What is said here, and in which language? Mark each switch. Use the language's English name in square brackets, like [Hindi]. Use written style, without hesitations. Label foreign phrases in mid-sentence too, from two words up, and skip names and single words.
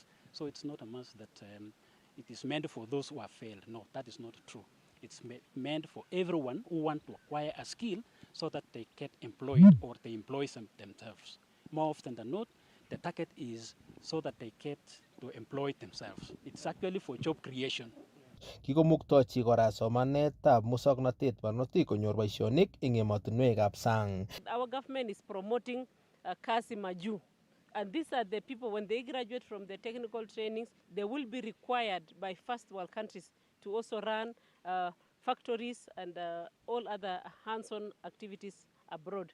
[English] So it's not a must that it is meant for those who have failed. No, that is not true. It's meant for everyone who want to acquire a skill so that they get employed or they employ themselves. More often than not, the target is so that they get to employ themselves. It's actually for job creation. [Kalenjin] Kikomuktochi kora somanetab musoknotet barnotik konyor boisionik eng emotinwekab sang. [English] Our government is promoting Kass Maju. And these are the people, when they graduate from the technical trainings, they will be required by first world countries to also run factories and all other hands-on activities abroad.